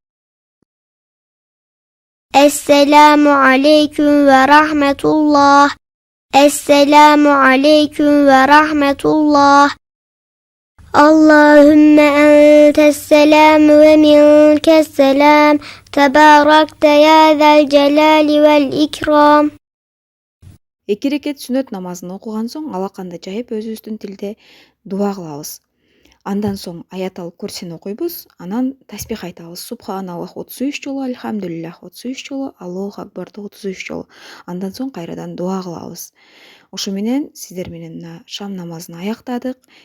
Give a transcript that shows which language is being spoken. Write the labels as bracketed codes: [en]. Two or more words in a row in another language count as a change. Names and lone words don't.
[ar] السلام عليكم ورحمة الله. السلام عليكم ورحمة الله. اللهم أنت السلام ومنك السلام تباركت يا ذا الجلال والإكرام. [ky] 2 рекет сүннөт намазын окуган соң алаканды жайып өзүбүздүн тилде дуа кылабыз. Андан соң аятал курсини окуйбуз, анан таспих айтабыз. Субханаллах 33 жолу, альхамдулиллах 33 жолу, [ar] الله أكبر [ky] 33 жолу. Андан соң кайрадан дуа кылабыз. Ошо менен сиздер менен шам намазын аяктадык.